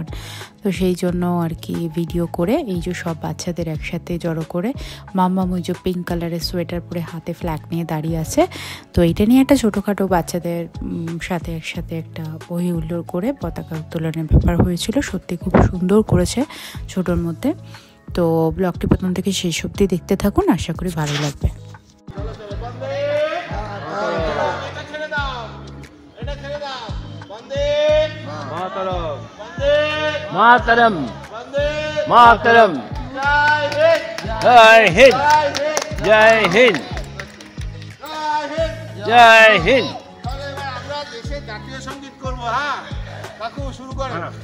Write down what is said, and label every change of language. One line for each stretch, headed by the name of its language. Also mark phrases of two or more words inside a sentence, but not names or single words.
Bangla: তো সেই জন্য আর কি ভিডিও করে এই যে সব বাচ্চাদের একসাথে জড়ো করে, মাম্মাম ওই যে পিঙ্ক কালারের সোয়েটার পরে হাতে ফ্ল্যাগ নিয়ে দাঁড়িয়ে আছে। তো এইটা নিয়ে একটা ছোটোখাটো বাচ্চাদের সাথে একসাথে একটা বহি হুল্লোড় করে পতাকা উত্তোলনের ব্যাপার হয়েছিল। সত্যি খুব সুন্দর করেছে ছোটোর মধ্যে। তো ব্লগটি প্রথম থেকে শেষ অবধি দেখতে থাকুন, আশা করি ভালো লাগবে।
Hindi: मातरम मातरम जय हिंद जय हिंद जय हिंद।
Bangla: আমরা দেশের জাতীয় সঙ্গীত করব। হ্যাঁ কাকু শুরু করেন।